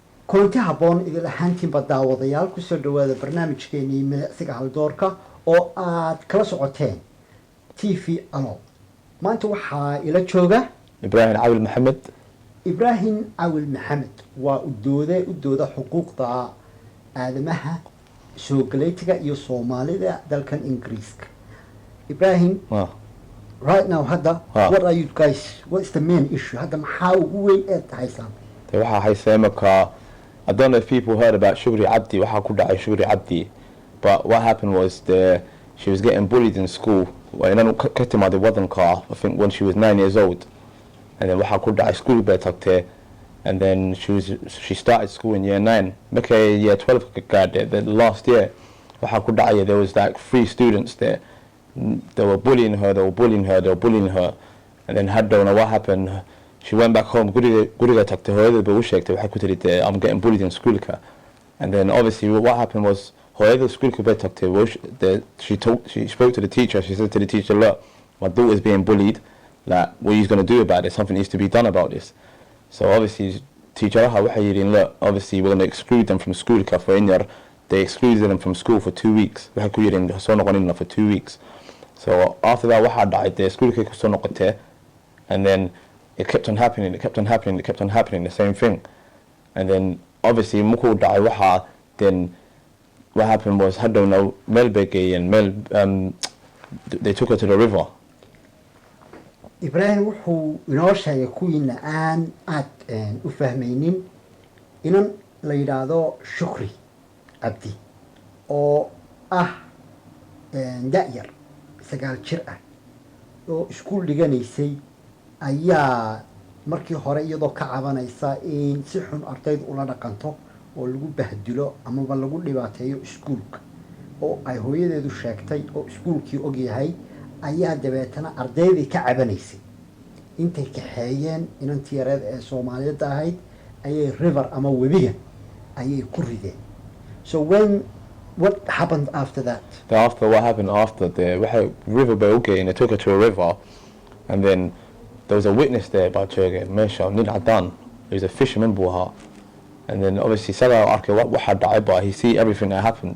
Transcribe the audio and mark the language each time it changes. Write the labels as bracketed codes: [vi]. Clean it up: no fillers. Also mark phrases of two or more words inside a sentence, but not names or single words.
[so] kulanti habboon idil ahaantiinba daawadayaal kusoo dhawaada barnaamijkeenii milicsiga haldoorka oo aad kala socoteen TV Allool. maanta waxaa ila jooga Ibrahim Awil Maxamed waa u dooda xuquuqda aadamaha soo galeytiga iyo Soomaalida dalkan Ingiriiska. Ibrahim, [en] right now what are you guys, what's the main issue? [so] Maxaa ugu weyn ee Haysan? Waxa Haysan [en] I don't know if people heard about Shurki Cabdi, [so] waxa ku dhacay [en] Shurki Cabdi, but what happened was she was getting bullied in school. [so] Inaan ka timaaday wadanka, [en] I think when she was 9 years old. And then [so] waxa ku dhacay school bay tagtay, [en] and then she started school in year 9. [so] Markay year 12 ka gaadhay, [en] the last year [so] waxa ku dhacay, [en] there was like 3 students there. They were bullying her, and then Hadii, what happened? She went back home, [so] guriga tagtay hooyada bay u sheegtay waxa ku tiri [en] I'm getting bullied in schoolka. And then obviously what happened was [so] hooyada schoolka bay tagtay, [en] she spoke to the teacher. She said to the teacher, look, my daughter's being bullied, like what are you going to do about it? Something needs to be done about this. So obviously teacher [so] waxay yidhi, [en] look, obviously we're going to exclude them from schoolka for inyar. They excluded them from school for 2 weeks. Waxay ku yidhi soo noqonina for 2 weeks. So after that waxa dhacay schoolka ku soo noqotay, and then it kept on happening, the same thing. And then obviously [so] muku dhacay waxa, [en] then what happened was Hadii Melbeke and they took her to the river. [so] Ibrahim wuxuu inoo sheegay kuwiina aan aad u fahmaynin inan la yiraahdo Shurki Cabdi oo da'yar 9 jir ah oo iskuul dhiganaysay ayaa markii hore iyadoo ka cabanaysa in si xun ardaydu ula dhaqanto oo lagu bahdilo ama lagu dhibaateeyo iskuulka oo ay hooyadeedu sheegtay oo iskuulkii og yahay ayaa dabeetana ardaydii ka cabanaysay intay kaxeeyeen inantii yareed ee Soomaaliyad ahayd ayay river ama webiga ayay ku rideen. [en] So what happened after that? After what happened after the river bay okay, and they took her to a river, and then there was a witness there about Churga, Mesha, Nid Adan. He was a fisherman buha. And then obviously Salah Arke what had died, but he see everything that happened.